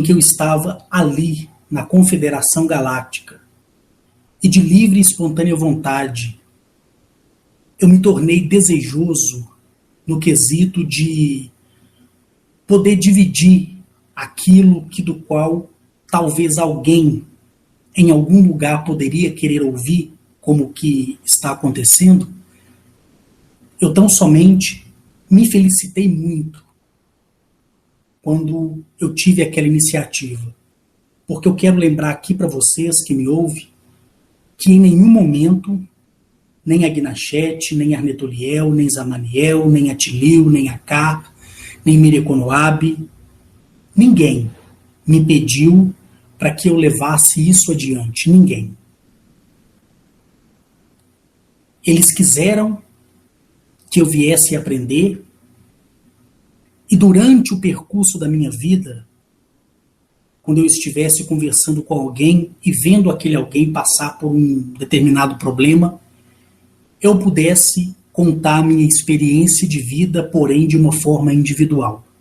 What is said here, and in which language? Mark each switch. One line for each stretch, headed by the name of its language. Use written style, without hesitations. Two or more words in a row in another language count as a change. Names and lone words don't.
Portuguese: que eu estava ali, na Confederação Galáctica, e de livre e espontânea vontade, eu me tornei desejoso no quesito de poder dividir aquilo que do qual talvez alguém em algum lugar poderia querer ouvir, como o que está acontecendo. Eu tão somente me felicitei muito quando eu tive aquela iniciativa, porque eu quero lembrar aqui para vocês que me ouvem que em nenhum momento nem Agnachete, nem Arnetoliel, nem Zamaniel, nem Atilio, nem Acar, nem Mireconoab, ninguém me pediu para que eu levasse isso adiante. Ninguém. Eles quiseram que eu viesse aprender, e durante o percurso da minha vida, quando eu estivesse conversando com alguém e vendo aquele alguém passar por um determinado problema, eu pudesse contar a minha experiência de vida, porém de uma forma individual.